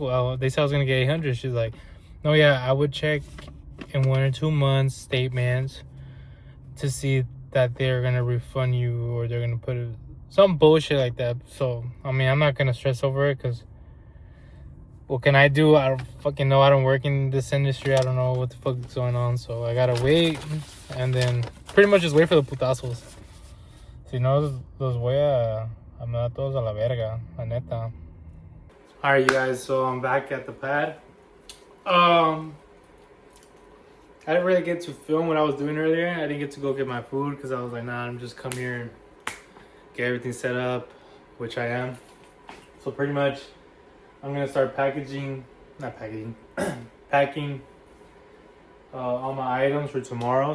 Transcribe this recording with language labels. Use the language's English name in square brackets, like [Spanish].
[English] Well, they said I was gonna get 800. She's like, no, yeah, I would check in 1 or 2 months statements to see that they're gonna refund you or they're gonna put some bullshit like that. So I mean, I'm not gonna stress over it because what can I do? I don't fucking know. I don't work in this industry. I don't know what the fuck is going on. So I gotta wait and then pretty much just wait for the putazos. [Spanish] Si no, los voy a mandar todos a la verga, la neta. [English] Alright, you guys, so I'm back at the pad. I didn't really get to film what I was doing earlier. I didn't get to go get my food because I was like, nah, I'm just come here and get everything set up, which I am. So pretty much, I'm gonna start packing all my items for tomorrow.